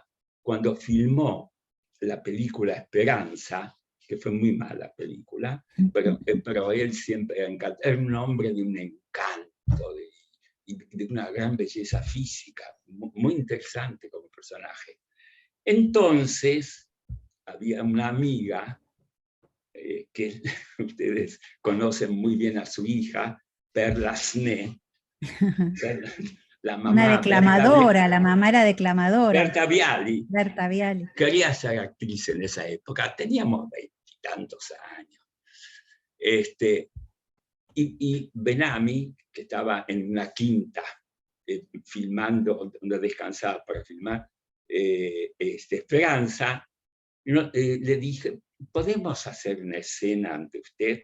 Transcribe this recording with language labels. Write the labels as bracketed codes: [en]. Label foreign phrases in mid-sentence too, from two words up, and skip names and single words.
[es] Cuando filmó la película Esperanza, que fue muy mala película, pero él siempre era un hombre de un encanto, de una gran belleza física, muy interesante como personaje. Entonces, había una amiga que ustedes conocen muy bien a su hija, Perla Sné, la mamá, una declamadora, la mamá era declamadora. Berta Viali. Berta Viali. Quería ser actriz en esa época, teníamos 20 y tantos años. Y Bellamy, que estaba en una quinta, filmando, donde descansaba para filmar Esperanza, le dije, ¿podemos hacer una escena ante usted?